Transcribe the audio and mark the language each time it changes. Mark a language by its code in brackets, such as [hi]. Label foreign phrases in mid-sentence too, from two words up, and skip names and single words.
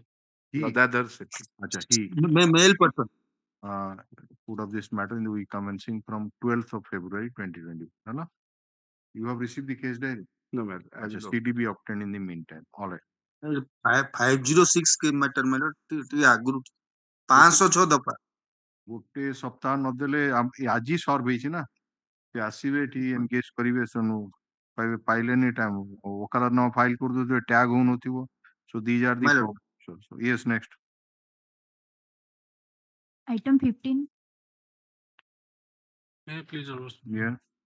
[en] Male person. Put up this matter in the week commencing from 12th of February 2020. Hello? You have received the case diary? No, ma'am. CDB obtained in the meantime. All right. 506 के matter, my lord, [or] ଟିକେ ଆଗରୁ 506 ଦଫା ଗୋଟେ ସପ୍ତାହ ନଦେଲେ ଆଜି ସର୍ଭ ହେଇଛି ନା ସେ ଆସିବେ ଏଠି ଏନଗେଜ କରିବେ ସେନୁ ପାଇଲେନି ଟାଇମ ଓକାଲତ ନାମ ଫାଇଲ କରିଦଉଥିବେ ଟ୍ୟାଗ ହଉନଥିବ [en] so these are the problems. So, yes, next. Item 15. Please, Your Lordship. Yeah.